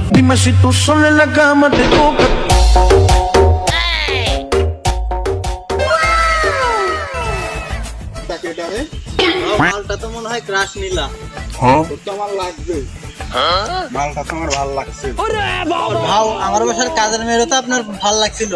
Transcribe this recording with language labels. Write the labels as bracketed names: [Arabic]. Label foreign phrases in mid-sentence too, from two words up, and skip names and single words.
[Spanish] Dime si tú sola en la cama te toca. [Bangla] মালটা তো মনে হয় ক্রাশ নিলা। তোর তো আমার লাগবে, মালটা তো আমার ভালো লাগছে। ভাও আমার বাসার কাজের মেয়েরও তো আপনার ভালো লাগছিল।